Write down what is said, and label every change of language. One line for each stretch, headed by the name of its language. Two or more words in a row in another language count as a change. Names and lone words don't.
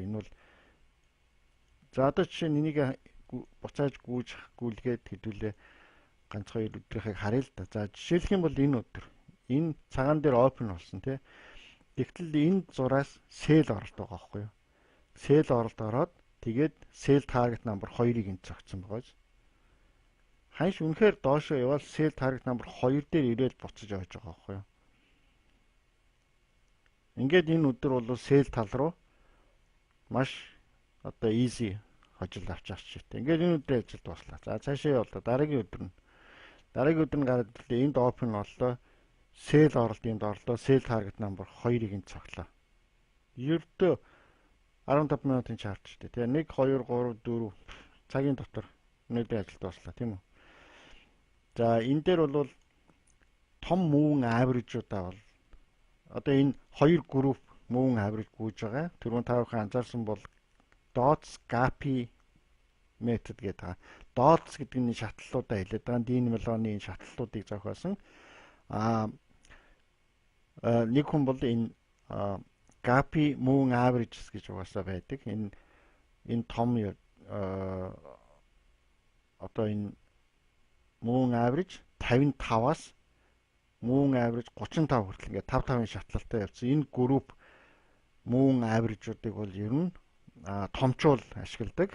Mongolian: Энэ бол за одоо жишээ нь энийг буцааж гүйгээд хэдүүлээ ганц хоёр өдрийнхийг харъя л да. За жишээлх юм бол энэ өдөр энэ цагаан дээр open болсон тий. Тэгтэл энэ зураас sell оролт байгаа байхгүй юу? Sell оролт ороод тэгээд
English: sell target number
Mongolian: 2-ыг энд зогцсон байгаа биз. Ханш үнэхээр доошоо явал
English: sell target number
Mongolian: 2 дээр ирээл буцаж явж байгаа байхгүй юу? Ингээд энэ өдөр бол sell тал руу маш одоо easy хожил авч авчихжээ. Ингээд энэ өдрийн ажилд дуслаа. За цаашаа явлаа. Дараагийн өдөр нь гараад ирлээ. Энд open боллоо. Sell оролт энд орлоо.
English: Sell target number
Mongolian: 2-ыг энд цоглоо. Ердөө 15 минутын чарт шүү дээ. Тэгээ 1 2 3 4 цагийн дотор өнөөдрийн ажилд дуслаа тийм үү? За энэ дээр бол том
English: moving average-
Mongolian: удаа бол одоо энэ хоёр групп
English: moving average
Mongolian: гүйж байгаа. Түрүүн та бүхэн анзаарсан бол
English: dots gap
Mongolian: метод гэдэг байгаа. Dots гэдэг нь шатлалуудаа хэлээд байгаа. Дин мелоны шатлалуудыг зохиосон. Нэг хүн бол энэ
English: gap moving averages
Mongolian: гэж угаасаа байдаг. Энэ том одоо энэ
English: moving average
Mongolian: 55-аас
English: moving average
Mongolian: 35 хүртэл ингээд 5-5-ын шатлалтай явцсан. Энэ групп
English: moving average-
Mongolian: уудыг бол ер нь томчуул ашигладаг.